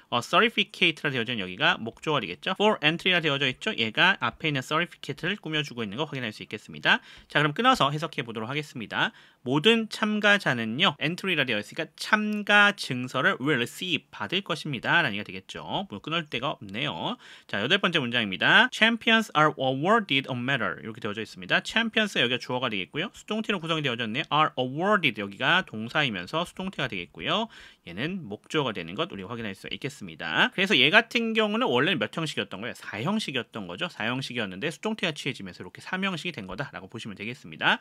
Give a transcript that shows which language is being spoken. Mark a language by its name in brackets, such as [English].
[Korean] certificate라 되어져 있는 여기가 목조가 되겠죠. [English] for entry [Korean] 라 되어져 있죠. 얘가 앞에 있는 certificate를 꾸며주고 있는 거 확인할 수 있겠습니다. 자, 그럼 끊어서 해석해 보도록 하겠습니다. 모든 참가자는요, entry라 되어 있으니까 참가 증서를 [English] will receive [Korean] 받을 것입니다. 라는 얘기가 되겠죠. 뭐 끊을 데가 없네요. 자, 8번째 문장입니다. [English] Champions are awarded a medal [Korean] 이렇게 되어져 있습니다. Champions 여기가 주어가 되겠고요. 수동태로 구성이 되어졌네요. [English] are awarded [Korean] 여기가 동사이면서 수동태가 되겠고요. 얘는 목조가 되는 것 우리가 확인할 수 있겠습니다. 그래서 얘 같은 경우는 원래는 몇 형식이었던 거예요? 4형식이었던 거죠. 4형식이었는데 수동태가 취해지면서 이렇게 3형식이 된 거다라고 보시면 되겠습니다.